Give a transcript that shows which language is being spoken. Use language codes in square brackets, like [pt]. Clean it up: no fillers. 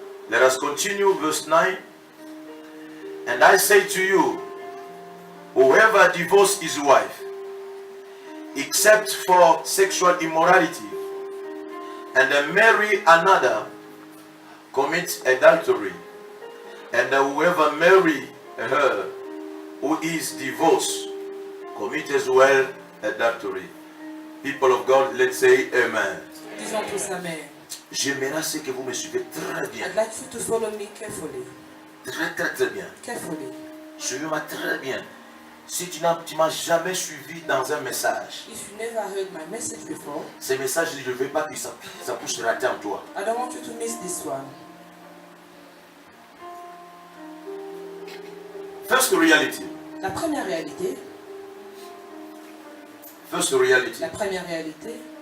[en] Let us continue, verse 9. And I say to you, whoever divorces his wife, except for sexual immorality, and then marry another, commits adultery. And whoever marry her who is divorced, commit as well adultery. People of God, let's say amen. [fr] Disons tous Amen. J'aimerais ce que vous me suivez très bien. [en] I'd like you to follow me carefully. [fr] Très bien. [en] Carefully. [fr] Suivez-moi très bien. Si tu m'as jamais suivi dans un message, [en] If you never heard my message before, [fr] ce message, je ne veux pas que ça puisse rater en toi. [en] I don't want you to miss this one. First reality. [fr] La première réalité, [en] First reality. [fr] la première réalité,